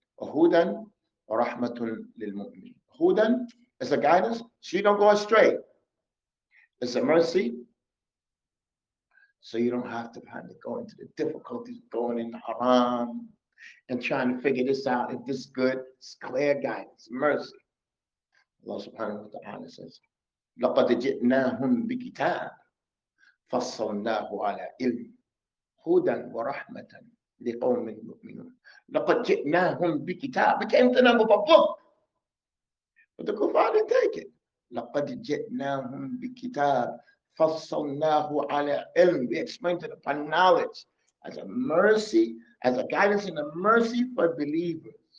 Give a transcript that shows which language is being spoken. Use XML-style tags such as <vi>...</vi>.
<ar>Hudan wa rahmatun lil mu'min.</ar> <en>Hudan is a guidance so you don't go astray. It's a mercy so you don't have to go into the difficulties of going in the haram and trying to figure this out. If this is good, it's clear guidance, mercy.</en> <ar>Allah subhanahu wa ta'ala says, لَقَدْ جِئْنَاهُمْ بِكِتَابٍ فَصَّلْنَاهُ عَلَى عِلْمٍ هُدًى وَرَحْمَةً لِقَوْمٍ يُؤْمِنُونَ. لَقَدْ جِئْنَاهُمْ بِكِتَابٍ.</ar> <en>We came to them with a book. But the kuffar didn't take it.</en> <ar>لَقَدْ جِئْنَاهُمْ بِكِتَابٍ فَصَّلْنَاهُ عَلَى عِلْمٍ.</ar> <en>We explained it upon knowledge as a mercy, as a guidance and a mercy for believers.</en>